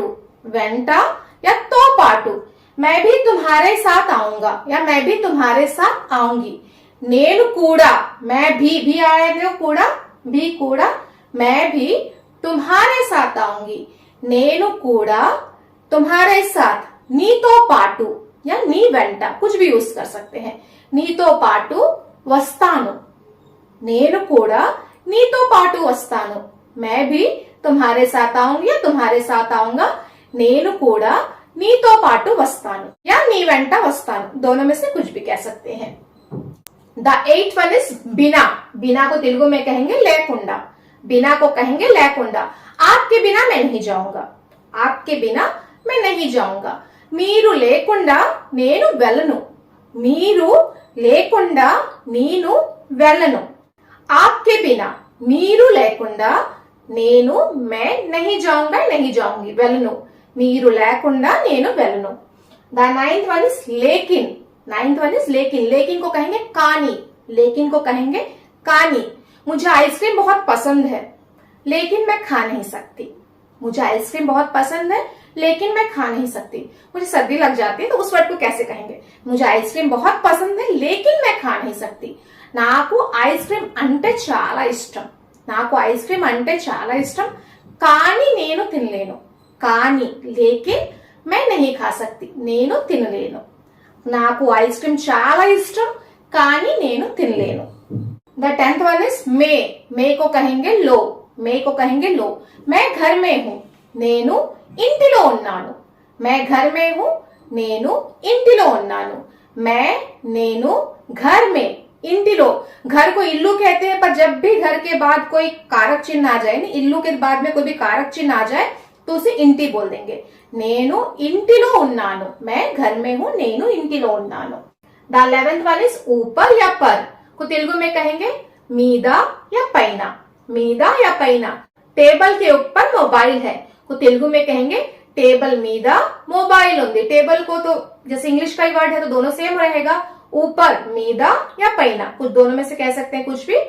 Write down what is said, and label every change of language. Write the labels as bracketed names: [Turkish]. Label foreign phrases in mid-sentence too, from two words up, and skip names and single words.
[Telugu] వెంట या తో పాటు। [Hindi] मैं भी तुम्हारे साथ आऊंगा या मैं भी तुम्हारे साथ आऊंगी। [Telugu] నేను కూడా, [Hindi] मैं भी आएगा కూడా, भी కూడా, मैं भी तुम्हारे साथ आऊंगी। [Telugu] నేను కూడా [Hindi] तुम्हारे साथ, [Telugu] నీతో పాటు या నీ వెంట, [Hindi] कुछ भी यूज कर सकते हैं। [Telugu] నీతో పాటు వస్తాను। నేను కూడా నీతో పాటు వస్తాను। [Hindi] मैं भी तुम्हारे साथ आऊंगी या तुम्हारे साथ आऊंगा। [Telugu] నేను కూడా నీతో పాటు వస్తాను या నీ వెంట వస్తాను, [Hindi] दोनों में से कुछ भी कह सकते हैं। [English] The 8th one is बिना। [Hindi] बिना को तेलुगु में कहेंगे लेकुंडा। बिना को कहेंगे लेकुंडा। आपके बिना मैं नहीं जाऊंगा। आपके बिना मैं नहीं जाऊंगा। [Telugu] మీరు లేకుండా నేను వెళ్ళను। మీరు లేకుండా నేను వెళ్ళను। [Hindi] आपके बिना [Telugu] మీరు లేకుండా నేను [Hindi] मैं नहीं जाऊंगा नहीं जाऊंगी వెళ్ళను। [Telugu] మీరు లేకుండా నేను వెళ్ళను। [English] The 9th one is [Telugu] लेकिन। [English] 9th one is [Hindi] लेकिन। लेकिन को कहेंगे कानी। लेकिन को कहेंगे कानी। मुझे आइसक्रीम बहुत पसंद है लेकिन मैं खा नहीं सकती। मुझे आइसक्रीम बहुत पसंद है लेकिन मैं खा नहीं सकती। मुझे सर्दी लग जाती है तो उस वर्ड को कैसे कहेंगे? मुझे आइसक्रीम बहुत पसंद है लेकिन मैं खा नहीं सकती। [Telugu] నాకు ఐస్క్రీమ్ అంటే చాలా ఇష్టం। నాకు ఐస్క్రీమ్ అంటే చాలా ఇష్టం కానీ నేను తినలేను। [Hindi] కానీ లేకిన్ मैं नहीं खा सकती। [Telugu] నేను తినలేను। నాకు ఐస్క్రీమ్ చాలా ఇష్టం కానీ నేను తినలేను। [English] The 10th one is [Hindi] मे। मे को कहेंगे लो। मे को कहेंगे लो। मैं घर में हूं [Telugu] నేను ఇంటిలో ఉన్నాను। [Hindi] मैं घर में हूं [Telugu] నేను ఇంటిలో ఉన్నాను। [Hindi] मैं నేను घर में इंटिलो। घर को इल्लू कहते हैं पर जब भी घर के बाद कोई कारक चिन्ह आ जाए, इल्लू के बाद में कोई भी कारक चिन्ह आ जाए तो उसे इंटी बोल देंगे। [Telugu] నేను ఇంటిలో ఉన్నాను। [Hindi] मैं घर में हूं [Telugu] నేను ఇంటిలో ఉన్నాను। [English] The 11th one is [Hindi] ऊपर या पर को तेलुगु में कहेंगे मीदा या पैना। [Telugu] మీద या పైన। [Hindi] टेबल के ऊपर मोबाइल है को तेलुगु में कहेंगे [Telugu] టేబుల్ మీద మొబైల్ ఉంది। [Hindi] टेबल को तो जैसे इंग्लिश का ही वर्ड है तो दोनों सेम रहेगा। ऊपर मीदा या पैना कुछ दोनों में से कह सकते हैं कुछ भी।